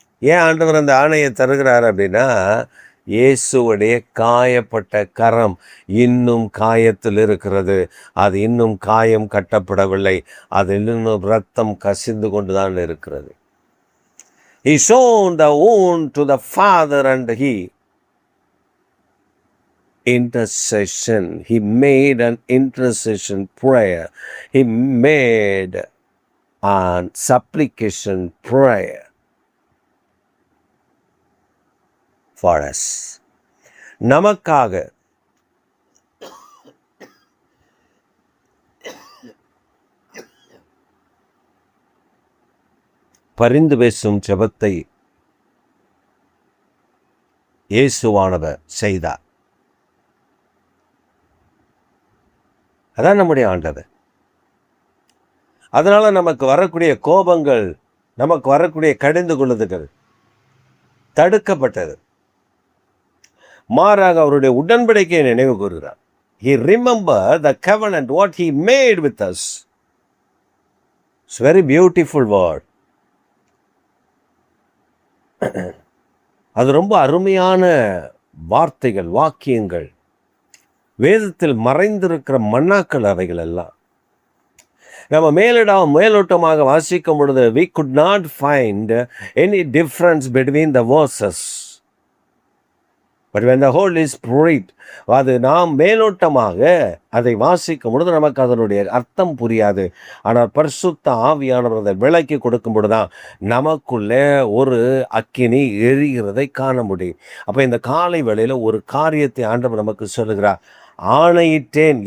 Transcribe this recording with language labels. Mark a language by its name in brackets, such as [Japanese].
[Tamil] ஏன் ஆண்டவர் அந்த ஆணையை தருகிறார் அப்படின்னா, இயேசுவுடைய காயப்பட்ட கரம் இன்னும் காயத்தில் இருக்கிறது. அது இன்னும் காயம் கட்டப்படவில்லை, அது இன்னும் ரத்தம் கசிந்து கொண்டு தான் இருக்கிறது. [English] He shown the wound to the Father and he intercession. He made an intercession prayer. He made an supplication prayer for us. [Tamil] நமக்காக பரிந்து பேசும் ஜெபத்தை இயேசுவானவர் செய்தார். அதான் நம்முடைய ஆண்டவர். அதனால நமக்கு வரக்கூடிய கோபங்கள், நமக்கு வரக்கூடிய கடிந்து கொள்ளுதல்கள் தடுக்கப்பட்டது. மாறாக அவருடைய உடன்படிக்கையை நினைவு கூறுகிறார். [English] He remembered the covenant what he made with us. It's a very beautiful word. [Tamil] அது ரொம்ப அருமையான வார்த்தைகள், வாக்கியங்கள். வேதத்தில் மறைந்திருக்கிற மன்னாக்கள் அவைகள் எல்லாம். நம்ம மேலோட்டமாக வாசிக்கும் பொழுது [English] we could not find any difference between the verses. But when the Holy Spirit, [Tamil] அது நாம் மேலோட்டமாக அதை வாசிக்கும் பொழுது நமக்கு அதனுடைய அர்த்தம் புரியாது. ஆனால் பரிசுத்த ஆவியானவர் அதை விளக்கி கொடுக்கும் பொழுதுதான் நமக்குள்ளே ஒரு அக்கினி எரிகிறதை காண முடியும். அப்போ இந்த காலை வேளையில் ஒரு காரியத்தை ஆண்டவர் நமக்கு சொல்லுகிறார். ஆணையிட்டேன்.